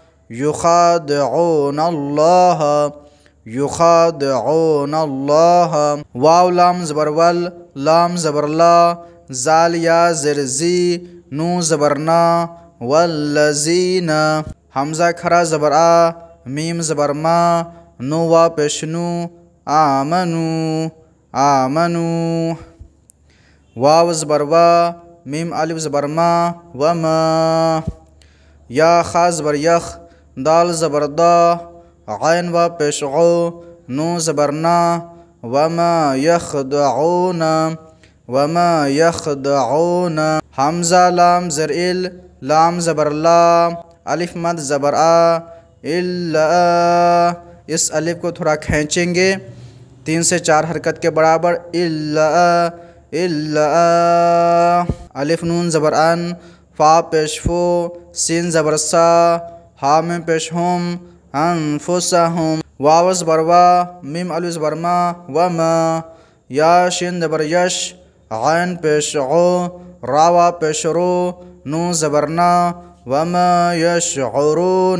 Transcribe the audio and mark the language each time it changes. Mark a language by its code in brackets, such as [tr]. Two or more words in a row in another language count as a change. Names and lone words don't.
[ar] یخادعون اللہ، یخادعون اللہ، [ur] واو لام زبر ول، لام زبر لا، زال یا زیر زی، نو زبر نا، والذین، حمزہ کھڑا زبر آ، میم زبر ما، نو وا پیش نو، آمنو، آمنو، واو زبر وا، میم الف زبر ما، وما، یا خا زبر یخ، دال زبر دا، عین و پیش عو، نو زبر نا، [ar] وما یخدعون، وما یخدعون، [ur] حمزہ لام زر ال، لام زبر لا، الف مد زبر آ، الا، اس الف کو تھوڑا کھینچیں گے 3 سے 4 حرکت کے برابر، الا، الا، الف نون زبر ان، فا پیش فو، سین زبر سا، ہا میں پیش ہم، انفسہم، واو زبر وا، میم الف زبر ما، وما، یا شین زبر یش، عین پیش عو، راوا پیش رو، نو زبر نا، [ar] وما یشعرون۔